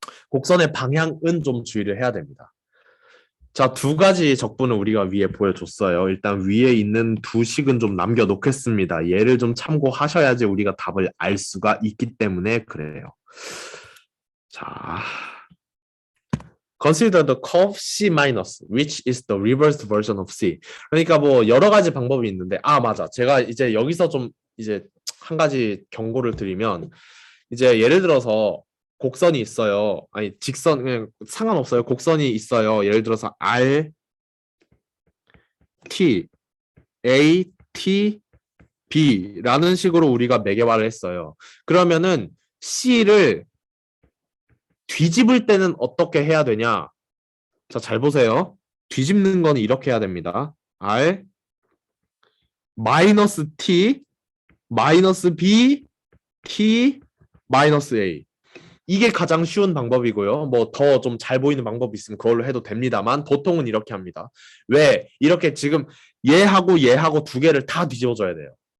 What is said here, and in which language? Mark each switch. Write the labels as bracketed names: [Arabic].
[Korean] 곡선의 방향은 좀 주의를 해야 됩니다. 자, 두 가지 적분을 우리가 위에 보여줬어요. 일단 위에 있는 두 식은 좀 남겨놓겠습니다. 얘를 좀 참고하셔야지 우리가 답을 알 수가 있기 때문에 그래요. [English] 자, consider the curve C-, which is the reversed version of C. [Korean] 그러니까 뭐 여러 가지 방법이 있는데, 맞아. 제가 이제 여기서 좀 이제 한 가지 경고를 드리면, 이제 예를 들어서 곡선이 있어요. 아니, 직선, 그냥 상관없어요. 곡선이 있어요. 예를 들어서 R, T, A, T, B라는 식으로 우리가 매개화를 했어요. 그러면은 C를 뒤집을 때는 어떻게 해야 되냐? 자, 잘 보세요. 뒤집는 건 이렇게 해야 됩니다. R, 마이너스 T, 마이너스 B, T, 마이너스 A. 이게 가장 쉬운 방법이고요. 뭐 더 좀 잘 보이는 방법이 있으면 그걸로 해도 됩니다만 보통은 이렇게 합니다. 왜? 이렇게 지금 얘하고 두 개를 다 뒤집어줘야 돼요.